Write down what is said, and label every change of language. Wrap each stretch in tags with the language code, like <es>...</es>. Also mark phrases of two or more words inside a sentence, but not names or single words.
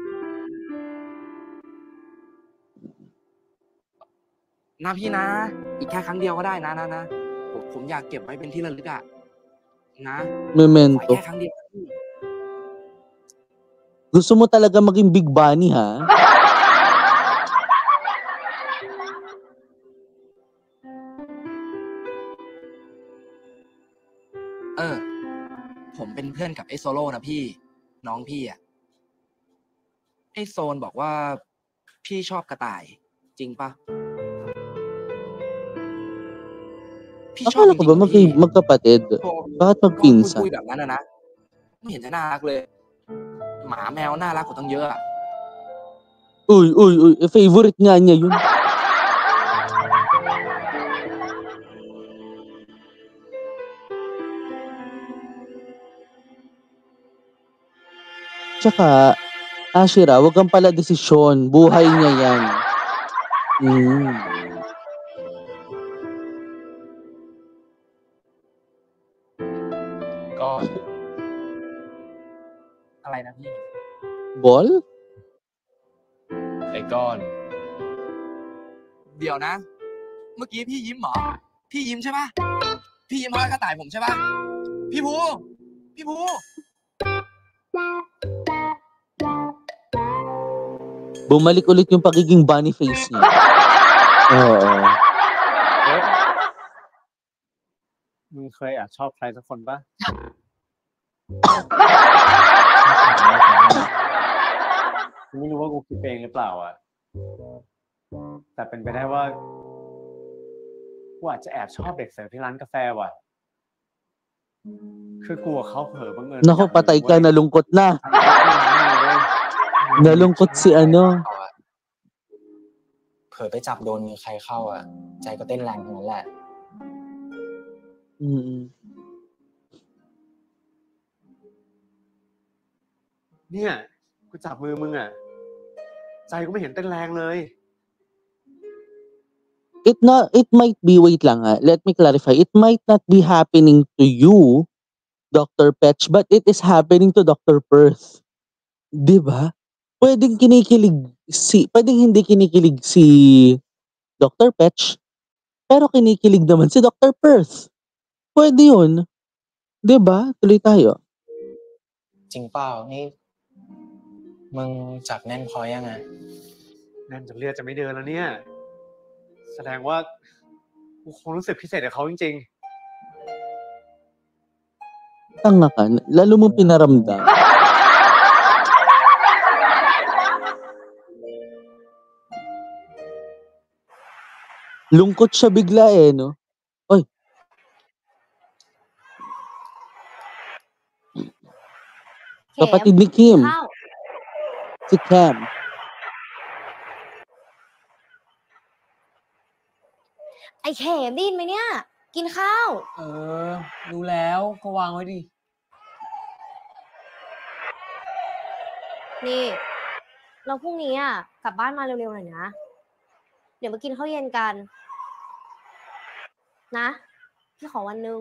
<th>นะพี่นะ อีกแค่ครั้งเดียวก็ได้นะผมอยากเก็บไว้เป็นที่ระลึกอ่ะนะขอ memento. แค่ครั้งเดียวนะพี่</th> <tl>Gusto mo talaga maging Big Bunny, ha?</tl> <th>ผมเป็นเพื่อนกับไอ้โซโล่นะพี่ น้องพี่อ่ะไอ้โซนบอกว่าพี่ชอบกระต่าย จริงปะพี่ชอบ</th> <tl>Akala</tl> <th>จ</th> <tl>ko</tl> <th>ริง</th> <tl>ba</tl> <th>ๆเหรอพี่</th> <tl>magkapatid?</tl> <th>โทร</th> <tl>Bakit</tl> <th>คุย</th> <tl>magpinsan?</tl> <th>แบบนั้นนะไม่เห็นจะน่ารักเลย หมาแมวน่ารักกว่าตั้งเยอะอะ</th> <tl>Uy, favorite nga niya yun. Tsaka, Ashira, wag kang pala desisyon. Buhay niya yan.</tl> <th>ก็ อะไรนะพี่ Ball? ไอ้ก้อน เดี๋ยวนะ เมื่อกี้พี่ยิ้มเหรอ พี่ยิ้มใช่ปะพี่ยิ้มเพราะกระต่ายผมใช่ปะพี่ภู</th> <tl>Bumalik ulit yung pagiging bunny face niya. Oo.</tl> <th>มึงเคยแอบชอบใครสักคนปะ กูไม่รู้ว่ากูคิดเองหรือเปล่าอ่ะ แต่เป็นไปได้ว่ากูอาจจะแอบชอบเด็กเสิร์ฟที่ร้านกาแฟว่ะ คือกูกับเขาเผลอบังเอิญ</th> <tl>Nako, patay ka. Nalungkot na. Nalungkot si ano.</tl> <th>เผลอไปจับโดนมือใครเข้าอ่ะ ใจก็เต้นแรงทั้งนั้นแหละ เนี่ย กูจับมือมึงอ่ะ ใจกูไม่เห็นเต้นแรงเลย</th> <en>It might be, wait</en> <tl>lang ha.</tl> <en>Let me clarify. It might not be happening to you, Dr. Petch, but it is happening to Dr. Perth.</en> <tl>'Di ba? Pwedeng hindi kinikilig si Dr. Petch, pero kinikilig naman si Dr. Perth. Pwede 'yun. 'Di ba? Tuloy tayo.</tl> <th>จริงเปล่านี่มึงจับแน่นพอยังไง แน่นจนเลือดจะไม่เดินแล้วเนี่ย แสดงว่ากูคงรู้สึกพิเศษกับเขาจริง</th> <tl>Tanga ka. Lalo mong pinaramdam. Lungkot siya bigla eh, no? Oy. Kapatid ni Kim.</tl> <th>ข้าว</th> <tl>Si Cam.</tl> <th>ไอ้เขมได้ยินไหมเนี่ย กินข้าว รู้แล้วก็วางไว้ดิ นี่ เราพรุ่งนี้อ่ะกลับบ้านมาเร็วๆหน่อยนะ เดี๋ยวมากินข้าวเย็นกัน นะพี่ขอวันนึง</th>